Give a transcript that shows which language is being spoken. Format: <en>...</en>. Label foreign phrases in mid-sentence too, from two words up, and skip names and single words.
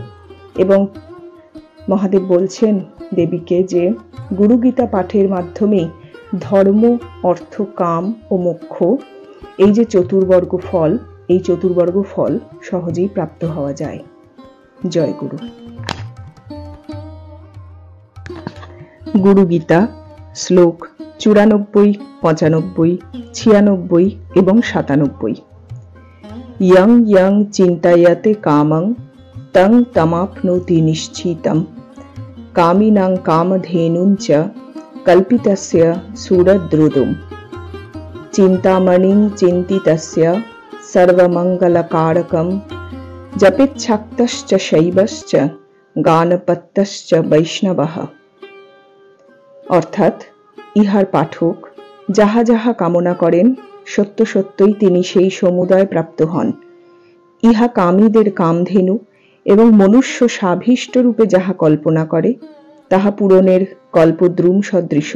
<bn>এবং মহাদেব বলছেন দেবীকে যে গুরুগীতা পাঠের মাধ্যমেই ধর্ম, অর্থ, কাম ও মোক্ষ এই যে চতুর্বর্গ ফল, এই চতুর্বর্গ ফল সহজেই প্রাপ্ত হওয়া যায়। জয় গুরু। গুরুগীতা শ্লোক 94, 95, 96 এবং 97।</bn> <sa>यं यं चिन्तयते कामं तं तमाप्नोति निश्चितं कामिनां कामधेनुं च कल्पितस्य सुरद्रुदुं चिन्तामणिं चिन्तितस्य सर्वमङ्गलकारकं जपेच्छक्तश्च शैवश्च गानपत्यश्च वैष्णवः।</sa> <bn>অর্থাৎ ইহার পাঠক যাহা যাহা কামনা করেন সত্য সত্যই তিনি সেই সমুদয় প্রাপ্ত হন। ইহা কামীদের কামধেনু এবং মনুষ্য সাভীষ্ট রূপে যাহা কল্পনা করে তাহা পূরণের কল্পদ্রুম সদৃশ।</bn>